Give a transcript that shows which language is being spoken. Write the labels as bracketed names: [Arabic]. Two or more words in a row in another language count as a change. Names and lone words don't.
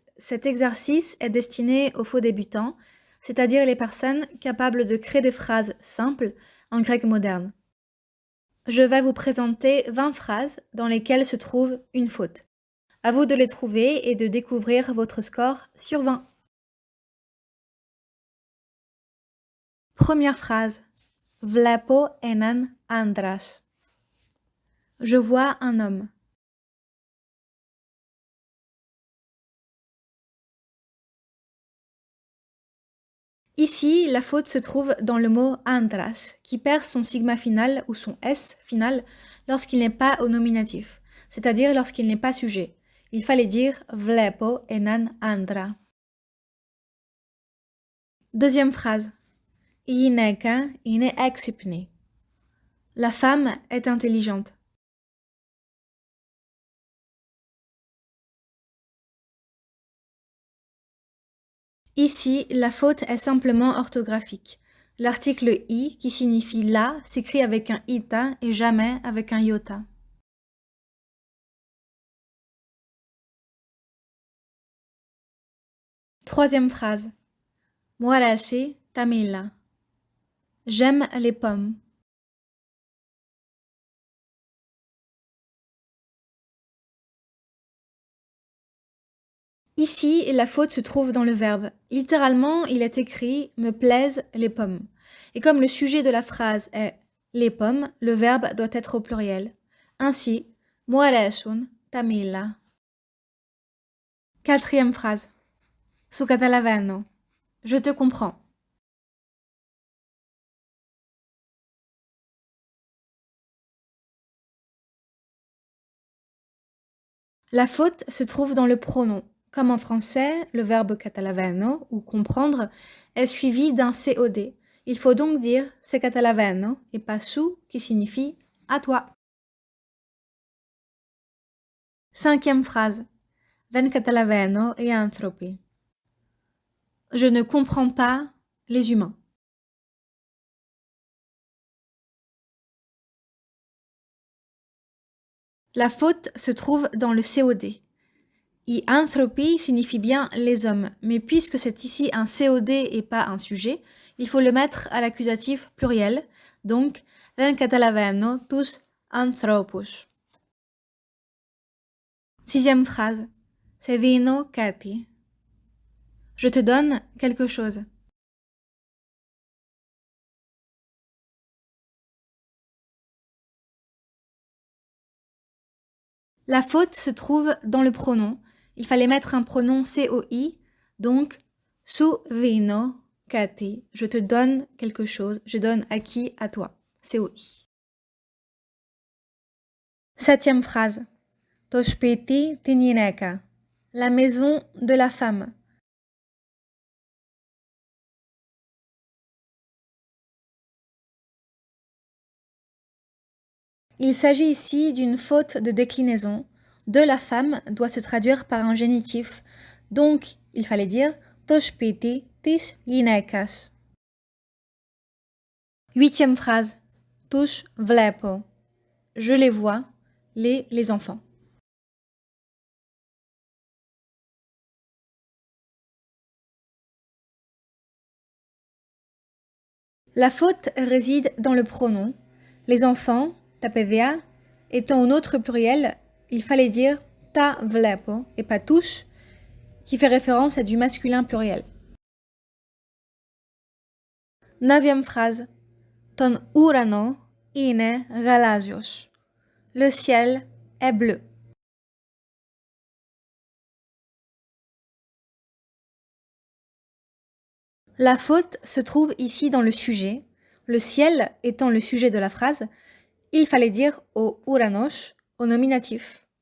[French] Cet exercice est destiné aux faux débutants, c'est-à-dire les personnes capables de créer des phrases simples en grec moderne. Je vais vous présenter 20 phrases dans lesquelles se trouve une faute. À vous de les trouver et de découvrir votre score sur 20. Première phrase. [Greek] Βλέπω έναν άντρας. [French] Je vois un homme. Ici, la faute se trouve dans le mot andras, qui perd son sigma final ou son s final lorsqu'il n'est pas au nominatif, c'est-à-dire lorsqu'il n'est pas sujet. Il fallait dire [Greek] βλέπω έναν άντρα. [French] Deuxième phrase. [Greek] Η γυναίκα είναι έξυπνη. [French] La femme est intelligente. Ici, la faute est simplement orthographique. L'article i, qui signifie la, s'écrit avec un ita et jamais avec un iota. Troisième phrase. [Greek] Μου αρέσει τα μήλα. [French] J'aime les pommes. Ici, la faute se trouve dans le verbe. Littéralement, il est écrit « me plaisent les pommes ». Et comme le sujet de la phrase est « les pommes », le verbe doit être au pluriel. [Greek] Ainsi, « μου αρέσουν τα μήλα ». [French] Quatrième phrase. [Greek] Σου καταλαβαίνω. [French] Je te comprends. La faute se trouve dans le pronom. Comme en français, le verbe catalaveno, ou comprendre, est suivi d'un COD. Il faut donc dire [Greek] σε καταλαβαίνω [French] et pas su, qui signifie à toi. Cinquième phrase. [Greek] Δεν καταλαβαίνω οι άνθρωποι. [French] Je ne comprends pas les humains. La faute se trouve dans le COD. [Greek] Οι άνθρωποι [French] signifie bien les hommes, mais puisque c'est ici un COD et pas un sujet, il faut le mettre à l'accusatif pluriel, donc [Greek] δεν καταλαβαίνω τους ανθρώπους. [French] Sixième phrase. [Greek] Σε δίνω κάτι. [French] Je te donne quelque chose. La faute se trouve dans le pronom. Il fallait mettre un pronom COI, donc [Greek] σου δίνω κάτι. [French] Je te donne quelque chose. Je donne à qui? À toi. COI. Septième phrase. [Greek] Το σπίτι την γυναίκα. [French] La maison de la femme. Il s'agit ici d'une faute de déclinaison. De la femme doit se traduire par un génitif. Donc, il fallait dire [Greek] το σπίτι της γυναίκας. [French] Huitième phrase. [Greek] Τους βλέπω. [French] Je les vois, les enfants. La faute réside dans le pronom. Les enfants, ta PVA, étant au autre pluriel, il fallait dire [Greek] τα βλέπω [French] et pas tous, qui fait référence à du masculin pluriel. Neuvième phrase. [Greek] Ton ουρανό είναι γαλάζιος. [French] Le ciel est bleu. La faute se trouve ici dans le sujet. Le ciel étant le sujet de la phrase, il fallait dire [Greek] ο ουρανός [French] au nominatif.